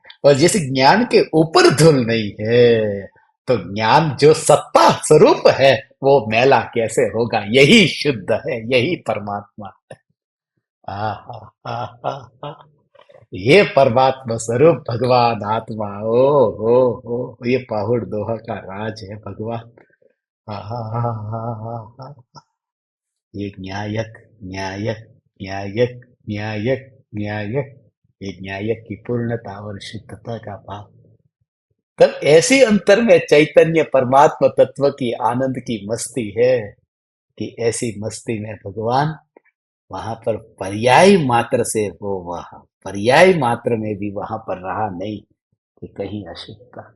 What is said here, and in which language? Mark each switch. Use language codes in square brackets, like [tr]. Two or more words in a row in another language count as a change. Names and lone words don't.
[hi] और जिस ज्ञान के ऊपर धूल नहीं है, तो ज्ञान जो सत्ता स्वरूप है वो मैला कैसे होगा? यही शुद्ध है, यही परमात्मा है। आहा, आहा, आहा। ये परमात्मा स्वरूप भगवान आत्मा, ओ हो, ये पाहुड़ दोहा का राज है भगवान। आहा, आहा, आहा, आहा। ये न्यायक, न्यायक, न्यायक, न्यायक, न्यायक, ये न्यायक की पूर्णता और शुद्धता का भाव। तब ऐसी अंतर में चैतन्य परमात्मा तत्व की आनंद की मस्ती है, कि ऐसी मस्ती में भगवान वहां पर पर्याय मात्र से, वो वहां पर्याय मात्र में भी वहां पर रहा नहीं कि कहीं अशुद्धता।